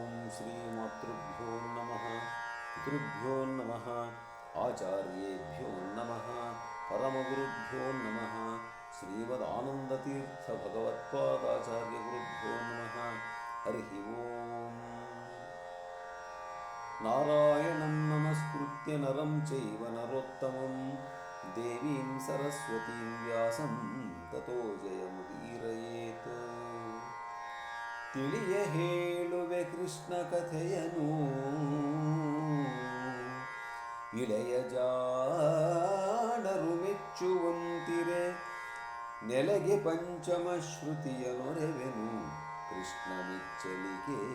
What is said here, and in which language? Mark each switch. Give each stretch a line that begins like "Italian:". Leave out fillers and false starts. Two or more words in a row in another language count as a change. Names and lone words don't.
Sanskrit: ಶ್ರೀಮಾತೃಭ್ಯೋ ನಮಃ ಪಿತೃಭ್ಯೋ ನಮಃ ಆಚಾರ್ಯೇಭ್ಯೋ ನಮಃ ಪರಮಗುರುಭ್ಯೋ ನಮಃ ಶ್ರೀಮದಾನಂದತೀರ್ಥ ಭಗವತ್ಪಾದಾಚಾರ್ಯ ಗುರುಭ್ಯೋ ನಮಃ ಹರಿ ಓಂ ನಾರಾಯಣಂ ನಮಸ್ಕೃತ್ಯ ನರಂ ಚೈವ ನರೋತ್ತಮಂ ದೇವೀಂ ಸರಸ್ವತೀಂ ವ್ಯಾಸಂ ತತೋ ಜಯಮುದೀರಯೇತ್.
Kannada: ತಿಳಿಯ ಹೇಳುವೆ ಕೃಷ್ಣ ಕಥೆಯನು ಇಳೆಯ ಜಾಣರು ಮೆಚ್ಚುವಂತಿರೆ, ನೆಲೆಗೆ ಪಂಚಮ ಶ್ರುತಿಯ ನೊರೆವೆನು ಕೃಷ್ಣ ಮೆಚ್ಚಲಿಗೆ.